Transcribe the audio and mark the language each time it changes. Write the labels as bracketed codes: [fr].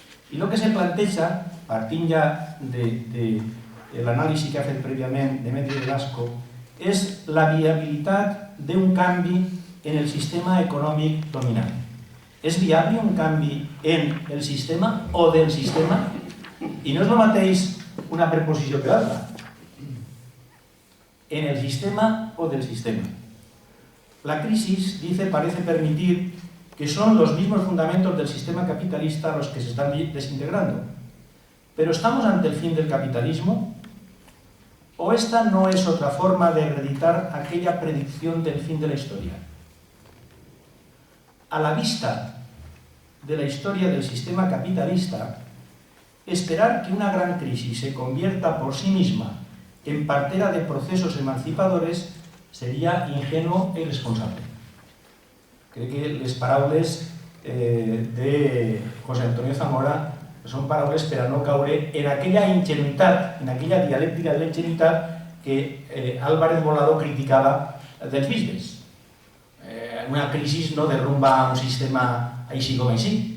[ca] I el que se planteja, partint ja de l'anàlisi que ha fet prèviament Demetrio Velasco, és la viabilitat d'un canvi en el sistema econòmic dominant. És viable un canvi en el sistema o del sistema? I no és el mateix una preposició que l'altra. En el sistema o del sistema. [es] La crisis, dice, parece permitir que son los mismos fundamentos del sistema capitalista los que se están desintegrando. ¿Pero estamos ante el fin del capitalismo? ¿O esta no es otra forma de reeditar aquella predicción del fin de la historia? A la vista de la historia del sistema capitalista, esperar que una gran crisis se convierta por sí misma en partera de procesos emancipadores seria ingenuo i irresponsable. [ca] Crec que les paraules de José Antonio Zamora són paraules per a no caure en aquella ingenuïtat, en aquella dialèctica de la ingenuïtat que Álvarez Volado criticava dels bisbes. Una crisi no derrumba un sistema així com així.